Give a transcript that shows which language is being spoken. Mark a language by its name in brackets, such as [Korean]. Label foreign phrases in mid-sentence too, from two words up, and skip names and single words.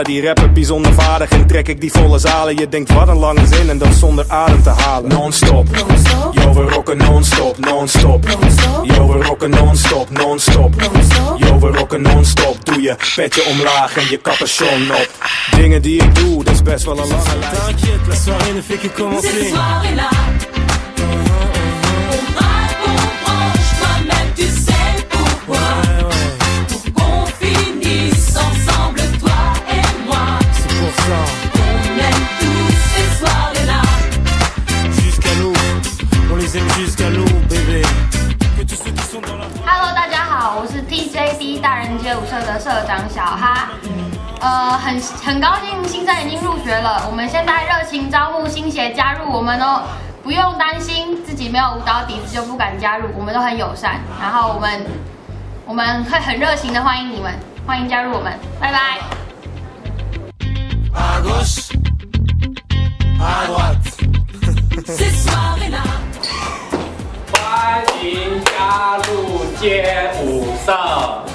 [Dutch] Die rapper bijzonder vaardig en trek ik die volle zalen. Je denkt wat een lange zin en dat zonder adem te halen. Non-stop, yo we rocken non-stop, non-stop. Yo we rocken non-stop, non-stop. Yo we rocken non-stop. Doe je petje omlaag en je capuchon op. Dingen die ik doe, dat is best wel een lange lijst. [French] T'inquiète, la soirée ne fait que commencer. Ces soirées-là, on braque, on branche. Toi-même tu sais pourquoi. Pour qu'on finisse ensemble toi et moi. C'est pour ça. On aime tous ces soirées-là. Jusqu'à l'eau, on les aime jusqu'à l'eau, bébé. Que tous ceux qui sont dans la [Chinese] Hello， 大家好，我是 TJD 大人街舞社的社长小哈。很高兴新生已经入学了，我们现在热情招募新血加入我们哦，不用担心自己没有舞蹈底子就不敢加入，我们都很友善，然后我们会很热情的欢迎你们，欢迎加入我们，拜拜。 [French] À gauche, à droite. Ces soirées-là. [Chinese] 欢迎加入街舞社。